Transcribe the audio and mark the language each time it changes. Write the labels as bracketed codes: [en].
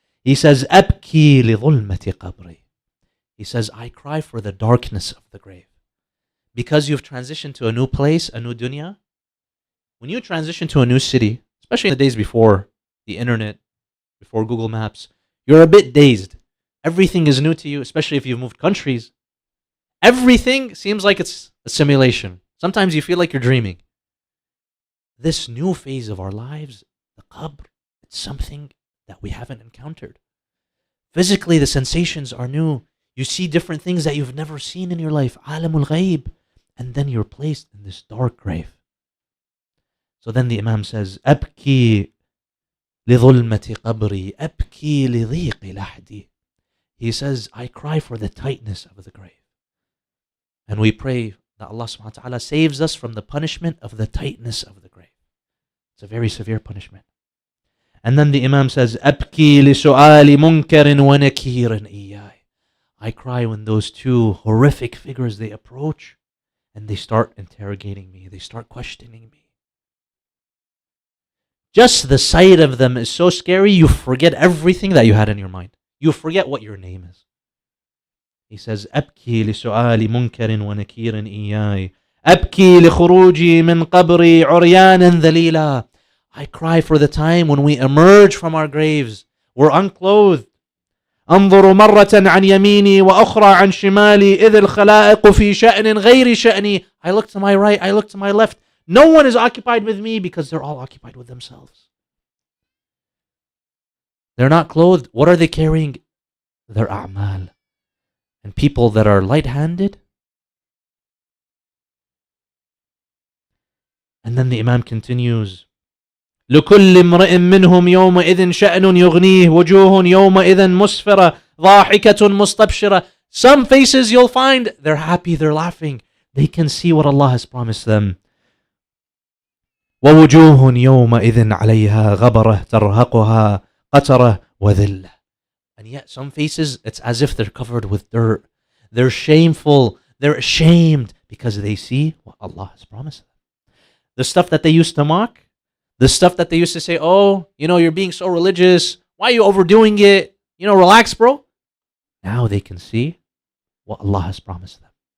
[en] He says, [ar] أبكي لظلمة قبري. [en] He says, I cry for the darkness of the grave. Because you've transitioned to a new place, a new dunya. When you transition to a new city, especially in the days before the internet, before Google Maps, you're a bit dazed. Everything is new to you, especially if you've moved countries. Everything seems like it's a simulation. Sometimes you feel like you're dreaming. This new phase of our lives, the qabr, it's something that we haven't encountered. Physically, the sensations are new. You see different things that you've never seen in your life. Alamul ghaib. And then you're placed in this dark grave. So then the Imam says, [ar] أبكي لظلمة قبري أبكي لضيق لحدي. [en] He says, I cry for the tightness of the grave. And we pray that Allah subhanahu wa ta'ala saves us from the punishment of the tightness of the grave. It's a very severe punishment. And then the Imam says, [ar] أبكي لسؤال منكر ونكير إياي. [en] I cry when those two horrific figures, they approach and they start interrogating me. They start questioning me. Just the sight of them is so scary, you forget everything that you had in your mind. You forget what your name is. He says, [ar] أبكي لسؤال منكر ونكير إياي. أبكي لخروجي من قبري عريانا ذليلا. [en] I cry for the time when we emerge from our graves. We're unclothed. [ar] أنظر مرة عن يميني وأخرى عن شمالي إذ الخلائق في شأن غير شأني. [en] I look to my right, I look to my left. No one is occupied with me because they're all occupied with themselves. They're not clothed. What are they carrying? Their a'mal. And people that are light-handed. And then the Imam continues, [ar] لكل امرئ منهم يومئذ شأن يغنيه وجوه يومئذ مسفرة ضاحكة مستبشرة. [en] Some faces you'll find, they're happy, they're laughing. They can see what Allah has promised them. [ar] ووجوه يومئذ عليها غبرة ترهقها قترة وذلة. [en] And yet some faces, it's as if they're covered with dirt. They're shameful. They're ashamed because they see what Allah has promised them. The stuff that they used to mock, the stuff that they used to say, oh, you're being so religious. Why are you overdoing it? Relax, bro. Now they can see what Allah has promised them.